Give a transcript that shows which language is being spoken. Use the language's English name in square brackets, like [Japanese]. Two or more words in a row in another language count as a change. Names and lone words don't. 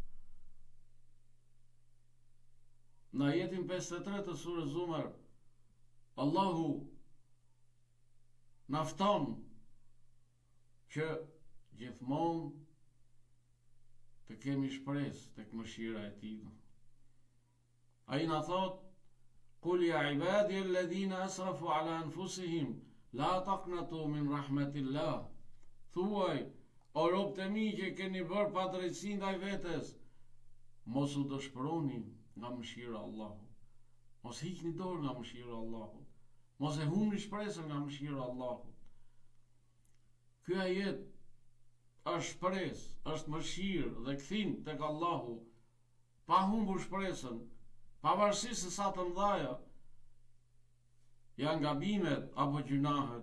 [Albanian] Në ajetin 53 të surës Zumar, Allahu na fton që gjithmonë të kemi shpresë tek mëshira e tij. Ai na thot: [Arabic] قل يا عبادي الذين أسرفوا على أنفسهم لا تقنطوا من رحمة الله. [Albanian] Thuaj, o robët e mi që keni bërë padrejtësi ndaj vetes, mos u dëshpëroni nga mëshira e Allahut. Mos hiqni dorë nga mëshira e Allahut. Mos e humbni shpresën nga mëshira e Allahut. Ky ajet është shpresë, është mëshirë dhe kthim tek Allahu, pa humbur shpresën, pavarësisht se sa të mëdha janë gabimet apo gjunahet.